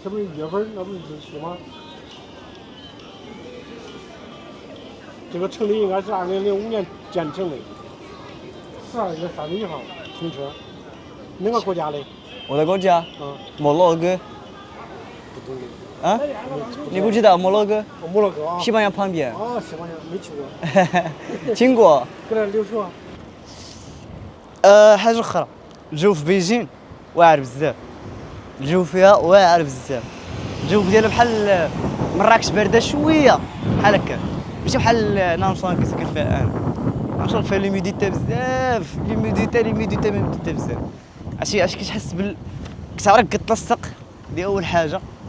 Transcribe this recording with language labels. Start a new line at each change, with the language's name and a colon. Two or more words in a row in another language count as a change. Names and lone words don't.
Chinese: 这不是月份，那不是日期吗？这个成立应该是2005年建成的，12月31号通车。哪个国家的？我的国家，摩洛哥。不懂的。啊？你不知道摩洛哥？摩洛哥啊。西班牙旁边。啊，西班牙没去过。经过。搁那留学。
Arabic: حاجة أخرى، الجو في بيجين واعر بزاف، الجو فيها واعر بزاف، الجو ديالها بحال مراكش باردة شوية بحال هكا، ماشي بحال نانشون اللي ساكن فيها أنا، نانشون فيها ليميديتي بزاف، ليميديتي بزاف، عرفتي كتحس كتعرف كتلصق، دي أول حاجة،